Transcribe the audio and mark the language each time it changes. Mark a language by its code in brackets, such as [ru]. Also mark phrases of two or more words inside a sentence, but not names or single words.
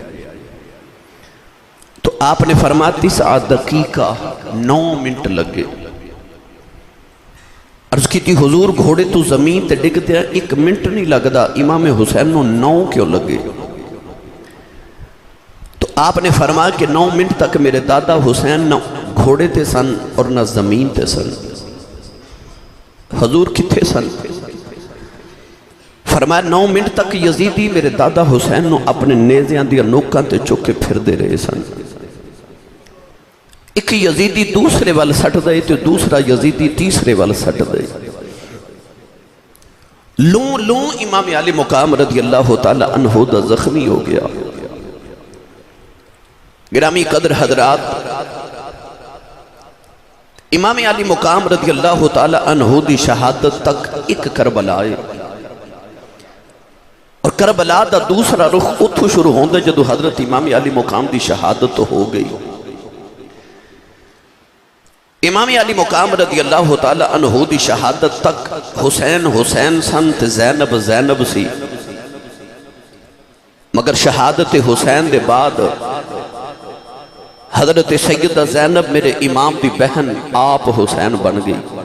[ur] تو آپ نے فرمایا 9 دقیقہ 9 منٹ لگے۔ [pa] عرض کی تھی حضور گھوڑے تو زمین تے ڈگ دیا 1 منٹ نہیں لگدا، امام حسین نو 9 کیوں لگے؟ تو آپ نے فرمایا کہ 9 منٹ تک میرے دادا حسین نہ گھوڑے تے سن اور نہ زمین تے سن۔ حضور کتھے سن؟ فرمایا 9 منٹ تک یزیدی میرے دادا حسین نو اپنے نیزیاں دیا نوکاں تے چک کے پھر دے رہے سن۔ ایک یزیدی دوسرے وال سٹ دے تو دوسرا یزیدی تیسرے وال سٹ دے۔ لوں امام علی مقام رضی اللہ تعالی عنہ دا زخمی ہو گیا۔ گرامی قدر حضرات، امام علی مقام رضی اللہ تعالی عنہ دی شہادت تک ایک کربلا ہے، اور کربلا دا دوسرا رخ اتھو شروع ہوندے جدو حضرت امام علی مقام دی شہادت ہو گئی۔ امام علی مقام رضی اللہ تعالی عنہ دی شہادت تک حسین سنت زینب سی، مگر شہادت حسین دے بعد حضرت سیدہ زینب میرے امام دی بہن آپ حسین بن گئی۔